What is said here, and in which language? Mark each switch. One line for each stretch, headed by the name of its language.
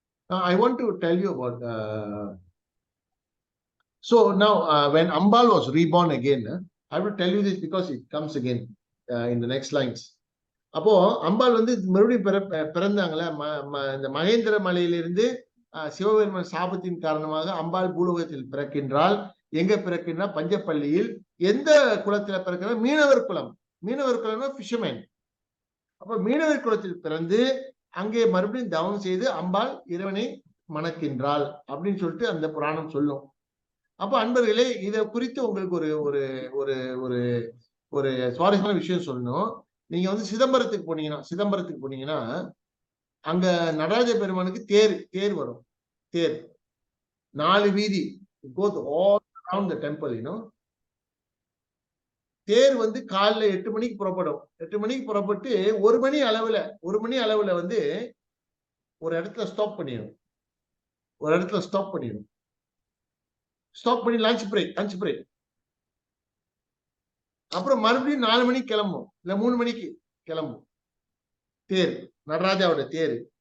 English: I want to tell you about so now when Ambal was reborn again, I will tell you this because it comes again in the next lines.
Tamil: அப்போ அம்பாள் வந்து மறுபடியும் பிறந்தாங்களே இந்த மகேந்திர மலையிலிருந்து சிவபெருமான் சாபத்தின் காரணமாக அம்பாள் பூலோகத்தில் பிறக்கின்றால். எங்க பிறக்கின்றா? பஞ்சப்பள்ளியில். எந்த குலத்துல பிறக்கிற? மீனவர் குலம். மீனவர் குலம்னா ஃபிஷர்மேன். அப்ப மீனவர் குலத்தில் பிறந்து அங்கே மறுபடியும் தவம் செய்து அம்பாள் இறைவனை மணக்கின்றாள் அப்படின்னு சொல்லிட்டு அந்த புராணம் சொல்லும். அப்ப அன்பர்களே, இதை குறித்து உங்களுக்கு ஒரு ஒரு ஒரு ஒரு ஒரு சுவாரஸ்யமான விஷயம் சொல்லணும். நீங்க வந்து சிதம்பரத்துக்கு போனீங்கன்னா அங்க நடராஜ பெருமானுக்கு தேர் வரும். தேர் 4 வீதி
English: goes all around the temple, you know.
Tamil: தேர் வந்து காலைல 8 மணிக்கு புறப்படும். 8 மணிக்கு புறப்பட்டு 1 மணி அளவுல வந்து ஒரு இடத்துல ஸ்டாப் பண்ணிடும். ஸ்டாப் பண்ணி லஞ்ச் பிரேக். அப்புறம் மறுபடியும் 4 மணிக்கு கிளம்பும், இல்ல 3 மணிக்கு கிளம்பும் தேர், நடராஜாவோட தேர்.